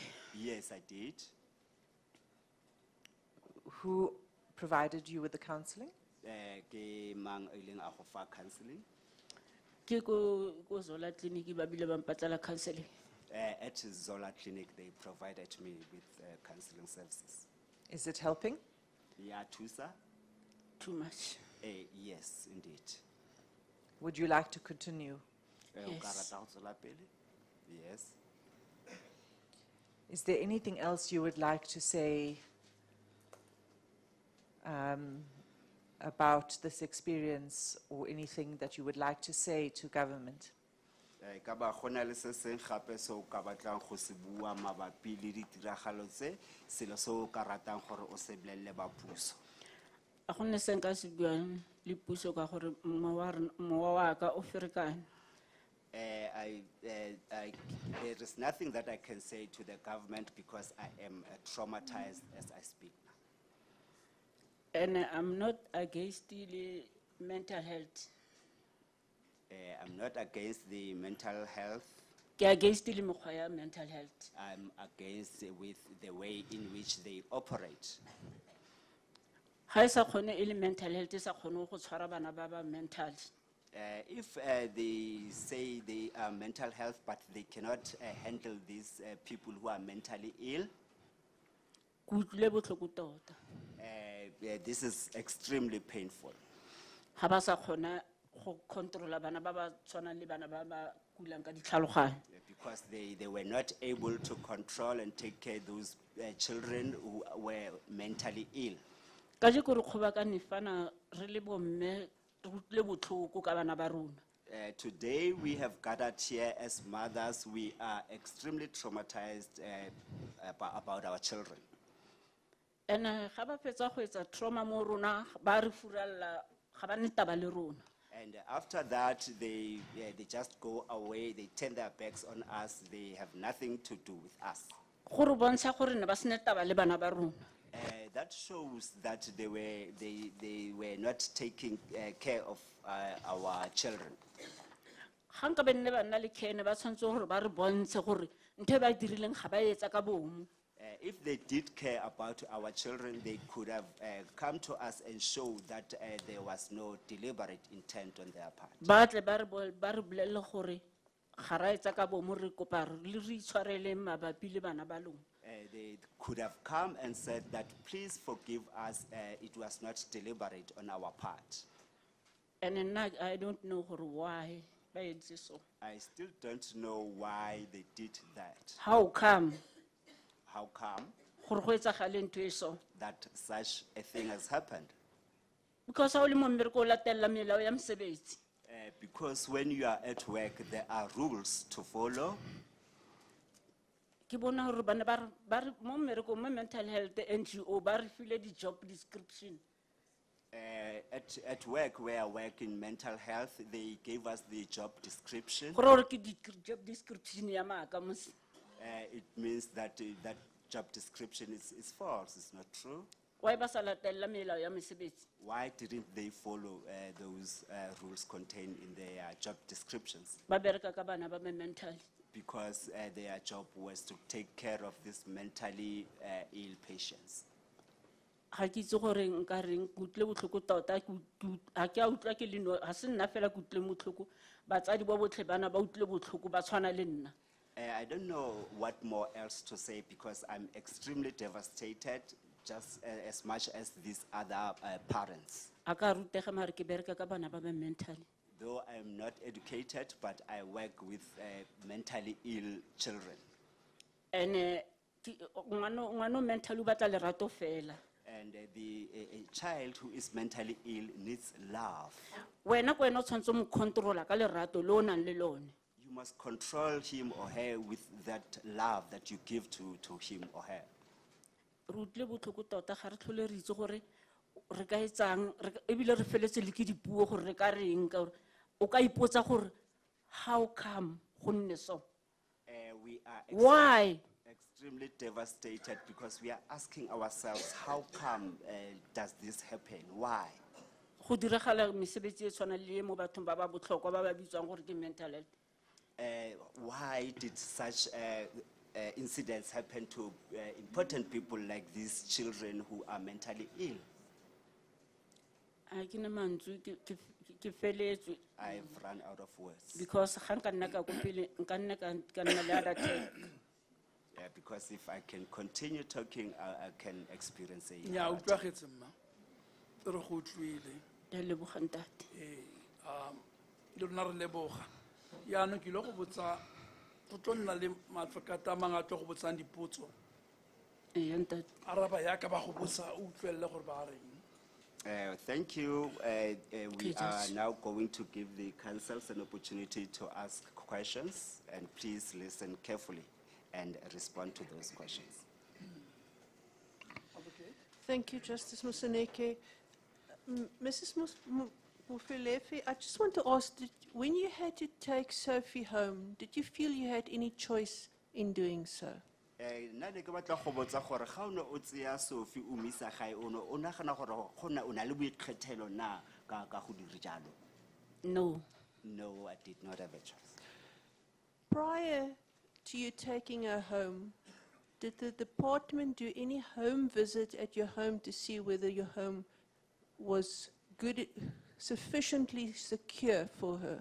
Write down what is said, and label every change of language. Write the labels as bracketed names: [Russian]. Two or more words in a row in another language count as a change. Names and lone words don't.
[English] Yes, I did. Who provided you with the counseling? [Tswana] Ke mang o ileng a go fa counseling? Ke ko Zola clinic ba bile ba mpatlela counseling. [English] At Zola Clinic, they provided me with counseling services. Is it helping? Yeah, Tusa? Too much. Yes, indeed. Would you like to continue? [Tswana] O [English] Yes. [Tswana] ka rata go tswela pele? [English] Yes. Is there anything else you would like to say about this experience, or anything that you would like to say to government? [Tswana] Ka ba gona le se seng gape se o ka batlang go se bua mabapi le ditiragalo tse, selo se o ka ratang gore o se bolelle ba puso? A go nne se nka se buang le puso ka gore mowa wa ka o ferekane. [English] There is nothing that I can say to the government because I am traumatized as I speak now. And I'm not against the mental health. I'm not against the mental health. Ke against the [Tswana] mokgwa ya [English] mental health. I'm against with the way in which they operate. [Tswana] Ha e sa kgone e le [English] mental health [Tswana] e sa kgone go tshwara bana ba ba mental. [English] If they say they are mental health, but they cannot handle these people who are mentally ill, [Tswana] Ke utlwile botlhoko tota. [English] this is extremely painful. [Tswana] Ha ba sa kgona go controlla bana ba ba tshwanang le bana ba ba kulang ka ditlhaloganyo. [English] Because they were not able to control and take care of those children who were mentally ill. [Tswana] Ka je ko re kgobakane fana re le bomme re utlwile botlhoko ka bana ba rona. [English] Today we have gathered here as mothers. We are extremely traumatized about our children. [Tswana] And ga ba fetsa go etsa trauma mo rona ba re furalla ga ba ne taba le rona. [English] And after that, they just go away. They turn their backs on us. They have nothing to do with us. [Tswana] Go re bontsha gore ne ba se ne taba le bana ba rona. [English] That shows that they were not taking care of our children. [Tswana] Ga nka be nne ba nna le kene ba tshwantse gore ba re bontshe gore ntho e ba dirileng ga ba etsa ka bomo. [English] If they did care about our children, they could have come to us and show that there was no deliberate intent on their part. [Tswana] Ba tle ba re bolelle gore ga ra etsa ka bomo re kopa le re itshwarele mabapi le bana ba lona. [English] They could have come and said that, please forgive us, it was not deliberate on our part. And then I don't know why [Tswana] ba entse so. [English] I still don't know why they did that. How come How come [Tswana] gore go etsagale ntho e so? [English] that such a thing has happened? [Tswana] Because ha o le mo mmereko o latella melao ya mosebetsi. [English] Because when you are at work, there are rules to follow. [Tswana] Ke bona gore bana ba re mo mmereko mo [English] mental health NGO [Tswana] ba re file di [English] job description. At work, where I work in mental health, they gave us the job description. [Tswana] Gore ke di [English] job description [Tswana] ya maaka mos. [English] It means that that job description is false, it's not true. [Tswana] Why ba sa latella melao ya mosebetsi? [English] Why didn't they follow those rules contained in their job descriptions? [Tswana] Ba bereka ka bana ba mental. [English] because their job was to take care of these mentally ill patients. [Tswana] ga ke itse gore nka reng ke utlwe botlhoko tota ga ke a utlwa ke le no ga se nna fela ke utlwe botlhoko batsadi ba botlhe bana ba utlwe botlhoko ba tshwana le nna. [English] I don't know what more else to say because I'm extremely devastated, just as much as these other parents. [Tswana] A ka rutega mare ke bereka ka bana ba ba mentally. [English] Though I'm not educated, but I work with mentally ill children. [Tswana] And ngwana mentally o batla lerato fela. [English] And a child who is mentally ill needs love. [Tswana] Wena ko wena o tshwanetse mo controlla ka lerato le o nang le lone. [English] You must control him or her with that love that you give to him or her. [Tswana] Re utlwe botlhoko tota ga re tlhole re itse gore re ka etsang ebile re feletse le ke dipuo gore re ka reng ka gore o ka ipotsa gore [English] how come [Tswana] go nne so. [English] We are Why? extremely devastated because we are asking ourselves, how come does this happen? Why? [Tswana] Go diragala mesebetsi e tshwana le mo bathong ba ba botlhokwa ba ba bitswang gore ke [English] mental health. Why did such incidents happen to important people like these children who are mentally ill? [Tswana] A ke ne mantswe ke feletswe [English] I've run out of words. [Tswana] because ga nka nna ka go pele nka nna ka nna le [English] heart attack. Because if I can continue talking, I can experience a [Tswana] nya [English] heart [Tswana] utlwa [English] attack. [Tswana] getse mma re go utlwile Ya leboga ntate. le rona re leboga yaanong ke ile go botsa go tlo nna le matlokata a mangwe a tlo go botsang dipotso Ee ntate. araba yaka ba go botsa o utlwelele gore ba reng. [English] Thank you. We are just- now going to give the councils an opportunity to ask questions, and please listen carefully and respond to those questions. Thank you, Justice Moseneke. Mrs. Molefe, I just want to ask, when you had to take Sophie home, did you feel you had any choice in doing so? [Tswana] Nna ne ke batla go botsa gore ga o ne o tseya Sophie o mo isa gae o nagana gore go na le boikgethelo na ka go dira jalo? [English] No. No, I did not have a choice. Prior to you taking her home, did the department do any home visit at your home to see whether your home was good, sufficiently secure for her?